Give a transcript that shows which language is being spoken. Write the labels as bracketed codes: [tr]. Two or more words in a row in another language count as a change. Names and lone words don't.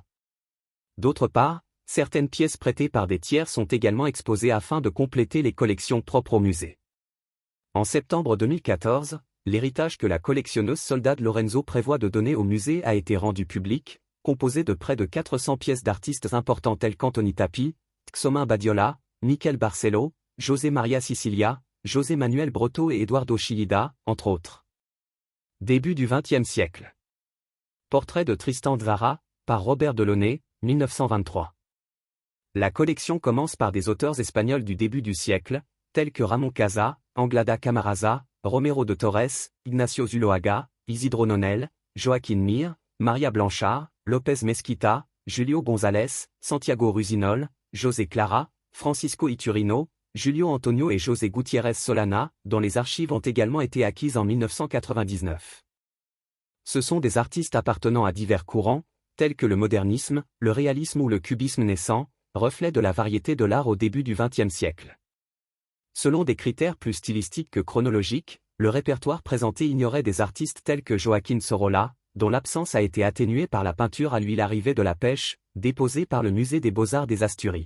[fr] D'autre part, certaines pièces prêtées par des tiers sont également exposées afin de compléter les collections propres au musée. En septembre 2014, l'héritage que la collectionneuse Soldad Lorenzo prévoit de donner au musée a été rendu public, composé de près de 400 pièces d'artistes importants tels qu'Antoni Tapie, Txomin Badiola, Miquel Barcelo, José Maria Sicilia, José Manuel Brotto et Eduardo Chillida, entre autres. Début du XXe siècle. Portrait de Tristan Tzara, par Robert Delaunay, 1923. La collection commence par des auteurs espagnols du début du siècle, tels que Ramón Casa, Anglada Camarasa, Romero de Torres, Ignacio Zuloaga, Isidro Nonel, Joaquín Mir, Maria Blanchard, López Mesquita, Julio González, Santiago Rusinol, José Clara, Francisco Iturino, Julio Antonio et José Gutiérrez Solana, dont les archives ont également été acquises en 1999. Ce sont des artistes appartenant à divers courants, tels que le modernisme, le réalisme ou le cubisme naissant, reflet de la variété de l'art au début du XXe siècle. Selon des critères plus stylistiques que chronologiques, le répertoire présenté ignorait des artistes tels que Joaquín Sorolla, dont l'absence a été atténuée par la peinture à l'huile arrivée de la pêche, déposée par le Musée des Beaux-Arts des Asturies.